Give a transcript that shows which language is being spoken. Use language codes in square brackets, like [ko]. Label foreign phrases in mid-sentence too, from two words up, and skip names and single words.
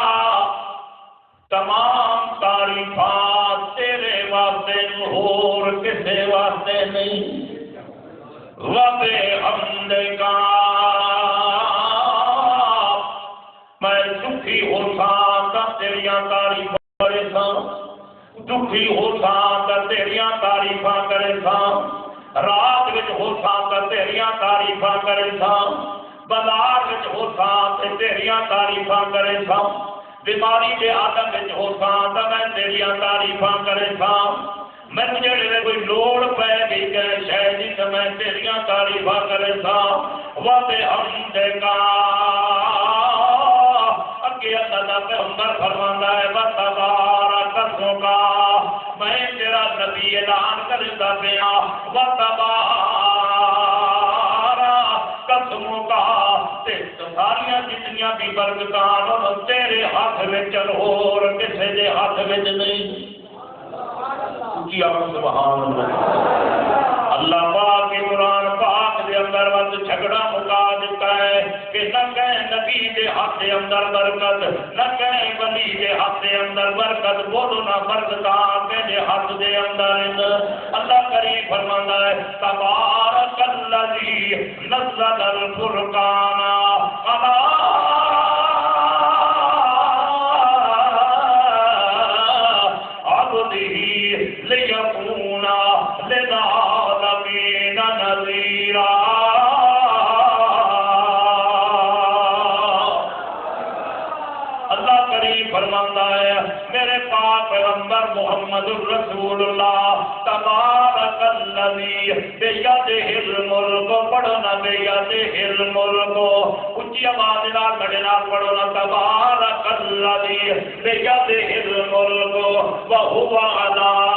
[ur] تمام تعریفات تیرے واسطے اور کسی واسطے نہیں [pa] وَبِحَمْدِكَ میں دکھی ہو سا تیریاں تعریفاں کرے سا دکھی ہو سا تیریاں تعریفاں کرے سا رات وچ ہو سا تیریاں تعریفاں کرے سا بازار وچ ہو سا تیریاں تعریفاں کرے سا بیماری کے عالم وچ ہو سا میں تیریاں تعریفاں کرے سا میں جڑے کوئی لوڑ پے گئی کہ شاید ہی میں تیریاں تعریفاں کرے سا وَبِحَمْدِكَ اگے اللہ پیغمبر فرماندا ہے [ar] وَتَبَارَكَ اسْمُكَ [pa] میں تیرا نبی اعلان کردا پیا [ar] وَتَبَارَكَ اسْمُكَ [pa] تے ساریاں جتنیاں بھی برکتاں تیرے ہاتھ وچ اور کسے دے ہاتھ وچ نہیں کی آواز [ar] سبحان اللہ [pa] اللہ پاک کے قرآن پاک دے اندر وقت جھگڑا مکا دیتا ہے کہ نہ کہیں نبی دے ہاتھ دے اندر برکت نہ کہیں ولی دے ہاتھ دے اندر برکت بولو نہ برکتاں کے ہاتھ دے اندر اللہ کریم فرماتا ہے [ar] تبارک الذی نزل الفرقان لِيَكُونَ لِلْعَالَمِينَ نَذِيرًا [pa] اللہ کریم فرماتا ہے میرے پاک پیغمبر محمد الرسول اللہ [ar] تبارک الذی بیدہ الملک [pa] پڑھو نا [ar] بیدہ الملک [pa] اونچی آواز نال بڑے نال پڑھو نا [ar] تبارک الذی بیدہ الملک وہو علی